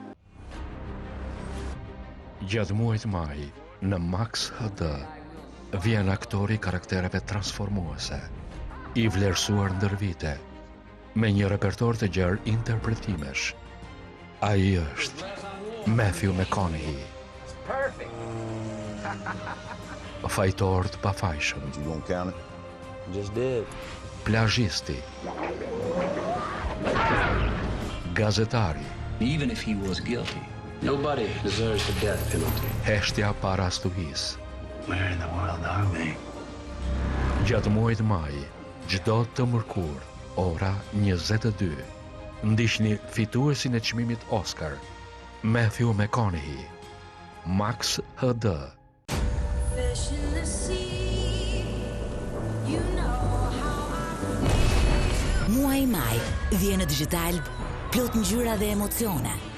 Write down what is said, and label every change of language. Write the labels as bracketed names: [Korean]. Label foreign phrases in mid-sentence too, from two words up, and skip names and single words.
[Albanian] Gjatë muajit maj, në Max HD, vjen aktori karaktereve transformuese, i vlerësuar ndër vite, me një repertor të gjerë interpretimesh. Ai është Matthew McConaughey. Fajtor të pafajshëm. [English] You gonna count it? Just did. [Albanian] Plazhisti. Gazetari. [English] Even if he was guilty, nobody deserves the death penalty. [Albanian] Heshtja para stuhis. [English] Where in the world are we? [Albanian] Gjatë muajit maj, çdo të mërkur, ora 22, ndiqni fituesin e çmimit Oscar, Matthew McConaughey, Max HD. Muaj maj vjen në digital plot ngjyra dhe emocione.